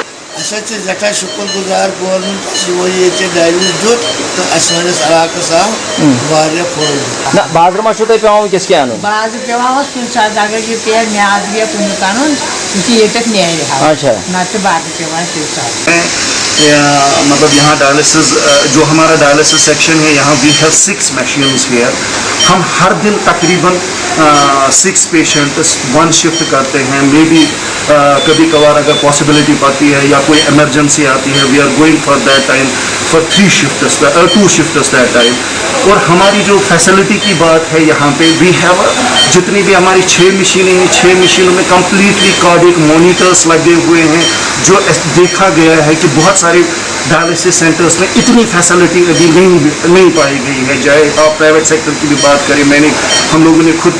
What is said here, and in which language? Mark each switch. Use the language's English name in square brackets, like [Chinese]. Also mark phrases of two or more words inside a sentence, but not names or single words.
[Kashmiri] سٮ۪ٹھاہ شُکُر گُزار گورمنٹس یِمو ییٚتہِ ڈایلِس دیُت تہٕ اَسہِ سٲنِس علاقس آو واریاہ فٲیدٕ نہ بازرٕ ما چھُو تۄہہِ پٮ۪وان وٕنکٮ۪س کیٚنٛہہ اَنُن بازرٕ پٮ۪وان اوس کُنہِ ساتہٕ اگر یہِ پیٚیہِ میادٕ گٔیہِ کُنیُک اَنُن یُتھُے ییٚتٮ۪تھ نیرِ ہا اچھا نتہٕ بازرٕ پٮ۪وان تمہِ ساتہٕ [Urdu] مطلب یہاں ڈائلسس جو ہمارا [English] dialysis section [Urdu] ہے یہاں [English] we have 6 machines here [Urdu] ہم ہر دن تقریباً [English] 6 patients 1 shift [Urdu] کرتے ہیں مے بی کبھی کبھار اگر پاسبلٹی پاتی ہے یا کوئی ایمرجنسی آتی ہے [English] we are going for that time for 2 shifts that time [Urdu] اور ہماری جو فیسلٹی کی بات ہے یہاں پہ [English] we have [Urdu] جتنی بھی ہماری 6 مشینیں ہیں 6 مشینوں میں [English] completely cardiac monitors [Urdu] لگے ہوئے ہیں جو دیکھا گیا ہے کہ بہت سارے [English] dialysis centres [Urdu] میں اتنی فیسلٹی ابھی نہیں پائی گئی ہے چاہے آپ [English] private sector [Urdu] کی بھی بات کریں ہم لوگوں نے خود